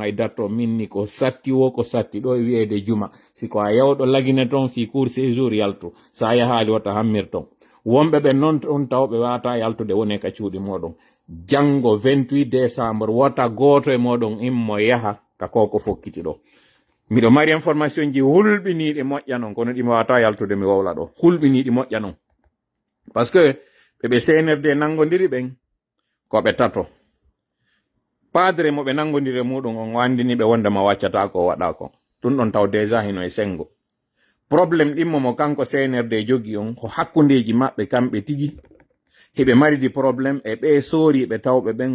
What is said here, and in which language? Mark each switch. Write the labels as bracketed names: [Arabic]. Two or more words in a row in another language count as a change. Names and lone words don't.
[Fula] hay datto minni ko satti wo ko satti ɗo e wiyede juma siko a yawɗo lagine ton fi [French] cour séjour [Fula] yaltu sa yahaali wota hammirton wonɓe ɓe noon on tawɓe wata yaltude wone ka cuuɗi moɗon janngo 28 décembre wota goto e moɗon immo yaha ka koko fokkiti ɗo miɗo mari information ji hulɓiniɗi moƴƴa non kono ɗimi wata yaltude mi wowla ɗo hulɓiniɗi moƴƴa non [French] par ce que [Fula] ɓe CNRD nangodiri ɓen koɓe tato padre mo ɓe nangodiri muɗum on wandini ɓe wondema waccata ko waɗa ko ɗum ɗon taw déjà hino e sengo probléme ɗimmo mo kanko CNRD jogi on ko hakkundeji maɓɓe kamɓe tigi heɓe maridi probléme e ɓe sooriɓe tawɓe ɓen